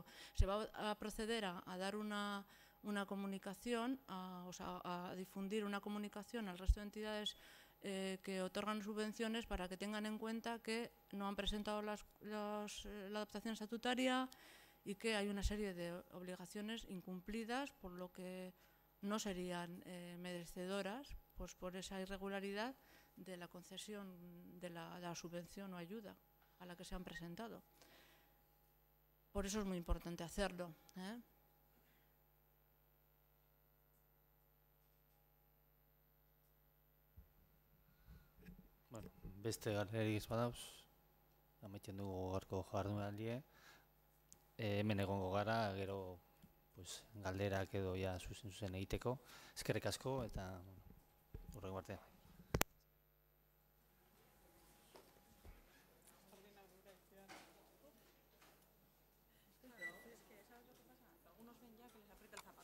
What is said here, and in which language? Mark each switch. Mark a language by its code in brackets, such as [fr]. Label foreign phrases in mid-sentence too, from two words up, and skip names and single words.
[es] Se va a proceder a dar una comunicación, a difundir una comunicación al resto de entidades que otorgan subvenciones para que tengan en cuenta que no han presentado la adaptación estatutaria y que hay una serie de obligaciones incumplidas, por lo que no serían merecedoras pues por esa irregularidad de la concesión de la subvención o ayuda a la que se han presentado. Por eso es muy importante hacerlo, ¿eh? [eu] Bueno, beste galerik badauz, amaitzen dugu gaurko jardunaldia. Hemen egongo gara, gero pues, galderak edo ja zuzen egiteko. Eskerrik asko eta hurrengo arte. [es] Algunos ven ya que les aprieta